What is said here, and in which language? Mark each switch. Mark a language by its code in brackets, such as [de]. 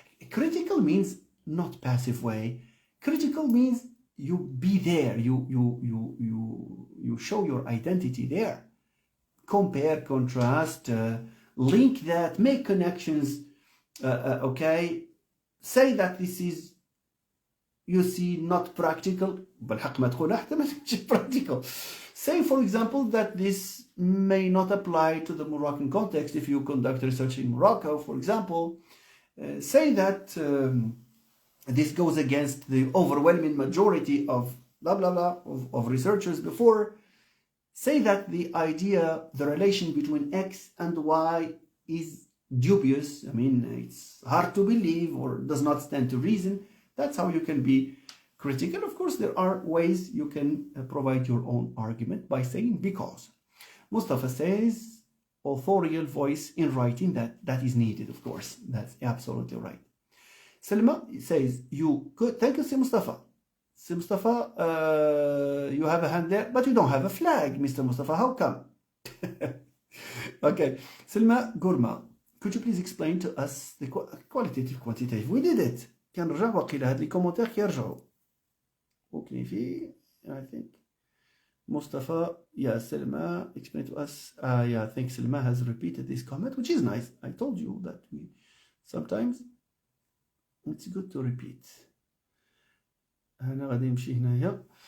[en] Critical means not passive way. Critical means you be there. You show your identity there. compare, contrast, link that, make connections, okay? Say that this is, you see, not practical. [ar] بالحق ما تقول حتى ما [en] practical. Say, for example, that this may not apply to the Moroccan context if you conduct research in Morocco, for example. Say that this goes against the overwhelming majority of blah, blah, blah, of researchers before. Say that the idea, the relation between X and Y is dubious. I mean, it's hard to believe or does not stand to reason. That's how you can be critical. Of course, there are ways you can provide your own argument by saying because. Mustafa says authorial voice in writing, that is needed, of course. That's absolutely right. Selma says you could. Thank you, Si Mustafa. Si Mustafa, you have a hand there, but you don't have a flag, Mr. Mustafa. How come? Okay. Selma Gurma, could you please explain to us the qualitative, quantitative? We did it. [ar] كنرجع واقيلا هاد لي كومونتير كيرجعوا. وكاين في [en] I think Mustafa, yeah, Selma, explain to us. Yeah, I think Selma has repeated this comment, which is nice. I told you that we sometimes it's good to repeat. [ar] أنا غادي نمشي هنايا.